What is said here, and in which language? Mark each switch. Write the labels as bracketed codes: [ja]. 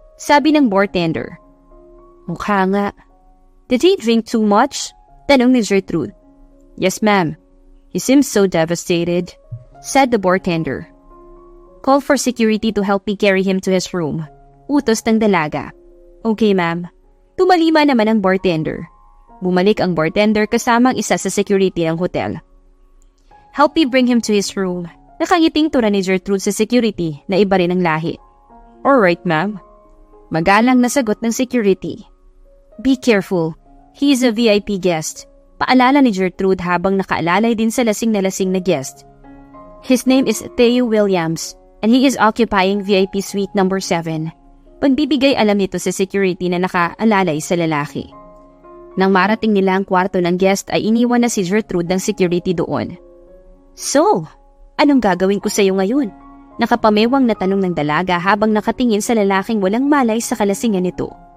[tl] Sabi ng bartender. Mukha nga. [en] Did he drink too much? [tl] Tanong ni Gertrude. [en] Yes, ma'am. He seems so devastated, said the bartender. Call for security to help me carry him to his room. [tl] Utos ng dalaga. Okay, ma'am. Tumalima naman ang bartender. Bumalik ang bartender kasama ang isa sa security ng hotel. [en] Help me bring him to his room. [tl] Nakangiting tura ni Gertrude sa security na iba rin ang lahi. Alright, ma'am. Magalang na sagot ng security. [en] Be careful. He is a VIP guest. [tl] Paalala ni Gertrude habang nakaalalay din sa lasing na guest. [en] His name is Theo Williams and he is occupying VIP suite number 7. [tl] Pagbibigay alam nito sa security na nakaalalay sa lalaki. Nang marating nila ang kwarto ng guest ay iniwan na si Gertrude ng security doon. So, anong gagawin ko sa iyo ngayon? Nakapamewang na tanong ng dalaga habang nakatingin sa lalaking walang malay sa kalasingan nito.